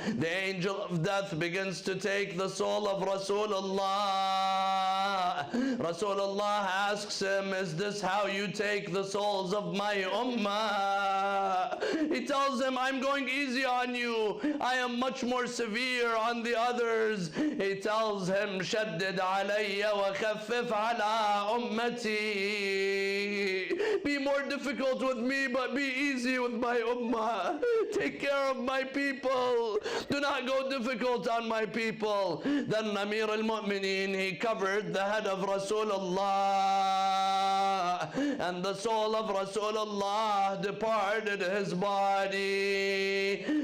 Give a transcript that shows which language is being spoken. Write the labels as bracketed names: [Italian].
[English] The angel of death begins to take the soul of Rasulullah. Rasulullah asks him, is this how you take the souls of my ummah? He tells him, I'm going easy on you. I am much more severe on the others. He tells him, [Arabic] شدد علي وخفف على أمتي. [English] Be more difficult with me, but be easy with my ummah. Take care of my people. Do not go difficult on my people. Then Amir al-Mu'mineen, he covered the head of Rasulullah, and the soul of Rasulullah departed his body.